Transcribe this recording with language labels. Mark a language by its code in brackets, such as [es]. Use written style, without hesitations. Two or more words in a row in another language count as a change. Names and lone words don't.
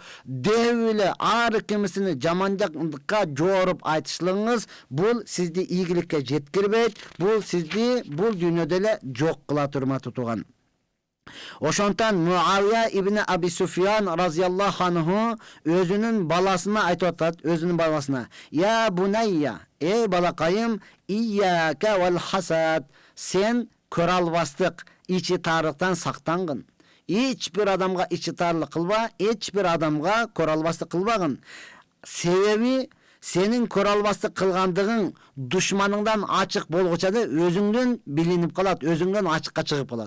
[ky] Деп эле ар кимисини жамандыкка жооруп айтышлыгыңыз, бул сизди ийгиликке жеткирбейт, бул сизди бул дүйнөдө эле жок кылат, урматтуу тууган. Ошонтан Муавия ибн Аби Суфиян [ar] رضي الله عنه [ky] өзүнүн баласына айтып атат, өзүнүн баласына: [ar] "يا بني, [ky] эй балакайым, [ar] إياك والحسد, [ky] сен көрө албастык, ичи таарыктан сактангын. Эч бир адамга ичи таарлык кылба, эч бир адамга көрө албастык кылбагын. Себеби сенин көрө албастык кылгандыгың душманыңдан ачык болгуча да өзүңдөн билинип калат, өзүңдөн ачыкка чыгып калат.